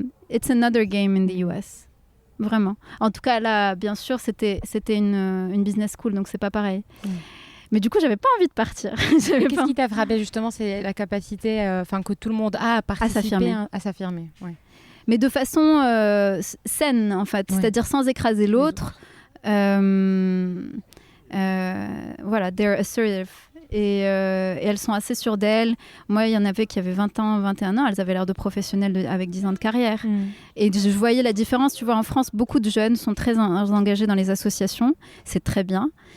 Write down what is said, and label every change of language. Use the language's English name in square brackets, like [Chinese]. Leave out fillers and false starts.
[English] It's another game in the US. [French] Vraiment. En tout cas, là, bien sûr, c'était une business school, donc c'est pas pareil. Mais du coup, j'avais pas envie de partir. Qu'est-ce qui t'a frappé justement? C'est la capacité que tout le monde a à participer, à s'affirmer. Ouais. Mais de façon saine, en fait. C'est-à-dire sans écraser l'autre. Voilà, [English] they're assertive. [French] Et elles sont assez sûres d'elles. Moi, il y en avait qui avaient 20 ans, 21 ans. Elles avaient l'air de professionnelles avec 10 ans de carrière. Et je voyais la différence. Tu vois, en France, beaucoup de jeunes sont très engagés dans les associations. C'est très bien.